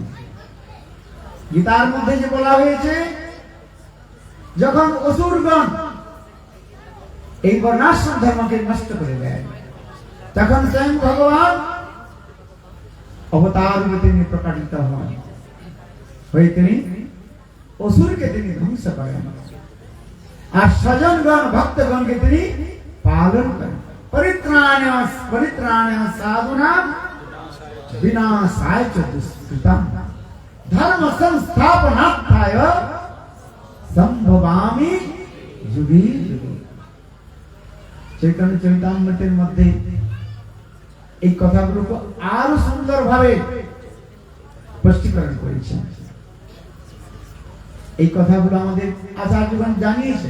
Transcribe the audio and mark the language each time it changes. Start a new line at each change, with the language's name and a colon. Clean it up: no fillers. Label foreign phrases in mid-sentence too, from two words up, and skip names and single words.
Bangla: গীতার মধ্যে যে বলা হয়েছে যখন অসুরগণ এই বর্ণাশ্রম ধর্মকে নষ্ট করে দেয় তখন স্বয়ং ভগবান অবতার রূপে তিনি প্রকাশিত হন, হয়ে তিনি অসুরকে তিনি ধ্বংস করেন আর স্বজনগণ ভক্তগণকে তিনি পালন করেন।
Sanskrit: পরিত্রাণায় সাধুনাম বিনাশায় চ দুষ্কৃতাম ধর্ম সংস্থাপনার্থায় সম্ভবামি যুগে যুগে।
Bangla: চৈতন্য চরিতামৃতের মধ্যে এই কথাগুলোকে আরো সুন্দরভাবে স্পষ্টীকরণ করেছেন। এই কথাগুলো আমাদের আচার্যগণ জানিয়েছেন।